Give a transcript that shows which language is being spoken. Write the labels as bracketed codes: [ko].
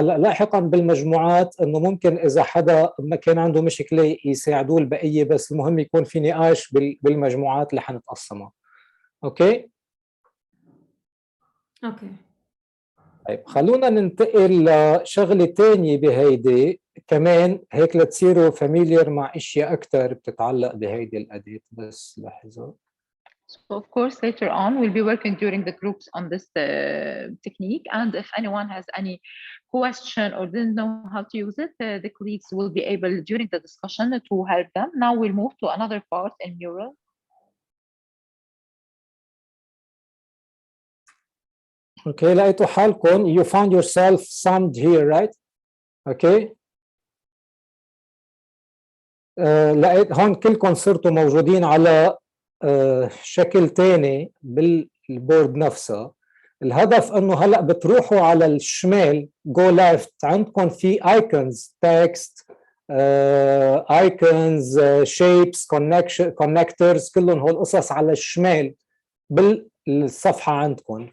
[ar] هلا لاحقا بالمجموعات انه ممكن اذا حدا ما كان عنده مشكله يساعدوه البقيه، بس المهم يكون في نقاش بالمجموعات اللي حنتقسمها. اوكي طيب خلونا ننتقل لشغله ثانيه بهيدي كمان هيك لتصيروا فاميليار مع اشياء اكثر بتتعلق بهيدي الاداه. بس لحظه. [en] So of course, later on, we'll be working during the groups on this technique. And if anyone has any question or didn't know how to use it, the colleagues will be able during the discussion to help them. Now we'll move to another part in Mural. Okay, [ar] لقيتوا حالكم [en] you found yourself summed here, right? Okay. [ar] لقيت هون كلكم صرتوا موجودين على شكل تاني بالبورد نفسها. الهدف انه هلا بتروحوا على الشمال [en] go left، [ar] عندكم في icons [en] text icons shapes connectors، [ar] كلهم هول قصص على الشمال بالصفحه عندكم.